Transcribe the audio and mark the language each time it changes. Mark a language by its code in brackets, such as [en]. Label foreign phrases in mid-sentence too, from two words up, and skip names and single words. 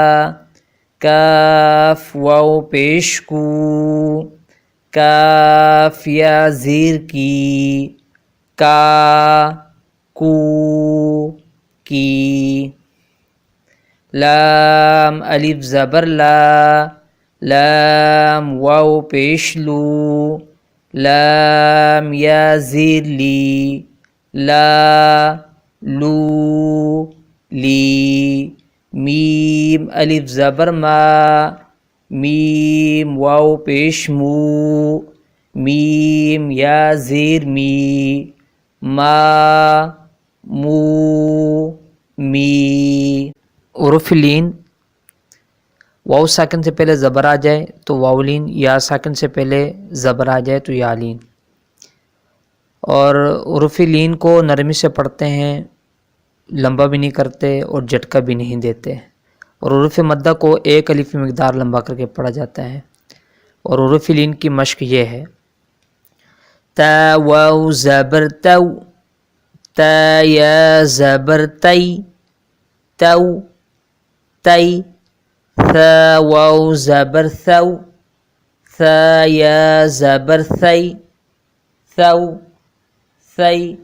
[ur] کاف واو پیش کو کاف یا زیر کی کا کو کی لام الف زبر لا لام واو پیش لو لام یا زیر لی لا لو لی میم الف زبر ما میم واو پیش مو میم یا زیر می ما مو می حروف لین واو ساکن سے پہلے زبر آ جائے تو واو لین یا ساکن سے پہلے زبر آ جائے تو یا لین اور حروف لین کو نرمی سے پڑھتے ہیں لمبا بھی نہیں کرتے اور جھٹکا بھی نہیں دیتے اور حروف مدہ کو ایک الف کی مقدار لمبا کر کے پڑھا جاتا ہے اور حروف لین کی مشق یہ ہے تا واو زبر تو تا یا زبر تی تو تی ثا واو زبر ثو ثا یا زبر ثی ثو ثی